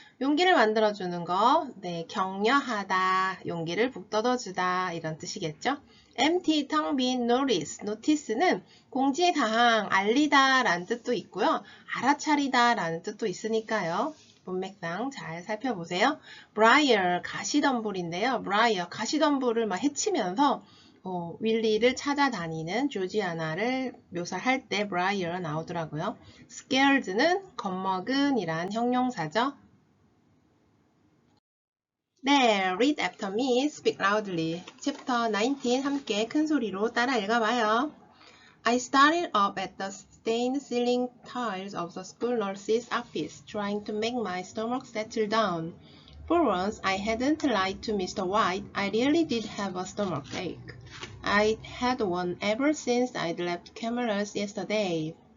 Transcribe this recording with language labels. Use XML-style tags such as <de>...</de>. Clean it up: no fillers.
<ko>용기를 만들어주는 거. 네, 격려하다, 용기를 북돋워주다 이런 뜻이겠죠? empty, 텅 빈, notice는 공지사항, 알리다 라는 뜻도 있고요. 알아차리다 라는 뜻도 있으니까요. 문맥상 잘 살펴보세요. briar, 가시덤불인데요. briar, 가시덤불을 막 헤치면서 윌리를 찾아다니는 조지아나를 묘사할 때 briar 나오더라고요. scared는 겁먹은 이란 형용사죠. 네,</ko> <en>read after me, speak loudly.</en> <ko>챕터 19 함께 큰 소리로 따라 읽어봐요.</ko> <en>I started up at the stained ceiling tiles of the school nurse's office, trying to make my stomach settle down. For once, I hadn't lied to Mr. White. I really did have a stomach ache. I'd had one ever since I'd left Camillus yesterday.</en>